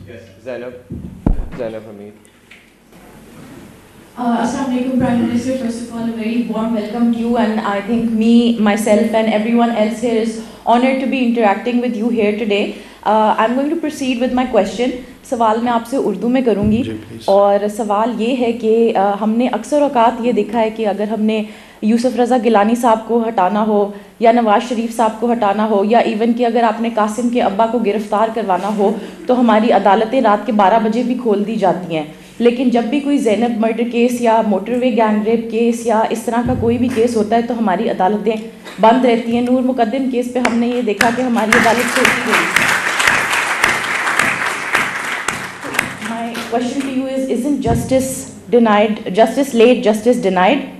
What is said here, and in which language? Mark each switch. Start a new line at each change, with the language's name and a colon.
English: Yes. Zainab Hamid. Assalamu alaikum, Prime Minister. First of all, a very warm welcome to you, and I think myself and everyone else here is honored to be interacting with you here today. I'm going to proceed with my question.
Urdu: سوال میں آپ سے اردو میں کروں گی اور سوال یہ ہے کہ ہم نے اکثر اوقات یہ دیکھا ہے کہ اگر ہم نے یوسف رضا گیلانی صاحب کو ہٹانا ہو یا نواز شریف صاحب کو ہٹانا ہو یا ایون کہ اگر آپ نے قاسم کے ابا کو گرفتار کروانا ہو تو ہماری عدالتیں رات کے 12 بجے بھی کھول دی جاتی ہیں، لیکن جب بھی کوئی زینب مرڈر کیس یا موٹر وے گینگ ریپ کیس یا اس طرح کا کوئی بھی کیس ہوتا ہے تو ہماری عدالتیں بند رہتی ہیں. نور مقدم کیس پہ ہم نے یہ دیکھا کہ ہماری عدالت کھولی گئی.
English: Question to you is, isn't justice denied, justice late, justice denied?